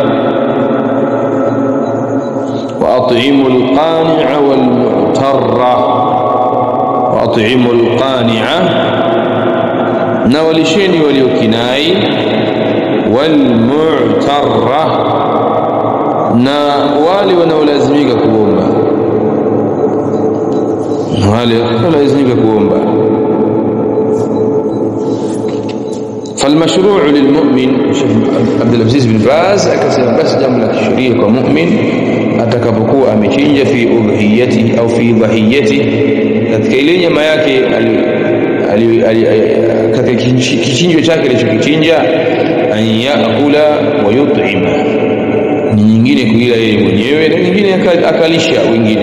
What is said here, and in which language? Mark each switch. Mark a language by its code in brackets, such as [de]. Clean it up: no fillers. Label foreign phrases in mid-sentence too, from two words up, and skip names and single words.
[ar] وأطعموا القانع والمعتر، وأطعموا القانع, [sw] na walisheni waliokinai, [ar] wal-mu'tarra, [sw] na wale wanaolazimika kuomba, [ar] فالمشروع للمؤمن. [sw] الشيخ عبد العزيز بن باز akasema basi jambo la kisheria kwa mu'min atakapokuwa amechinja [ar] في أضحيته [sw] au [ar] في ضحيته, [sw] katika ile nyama yake katika kichinjo chake alichokichinja, [ar] أن يأكل ويطعم, [sw] ni nyingine kuila yeye mwenyewe na nyingine akalisha wengine.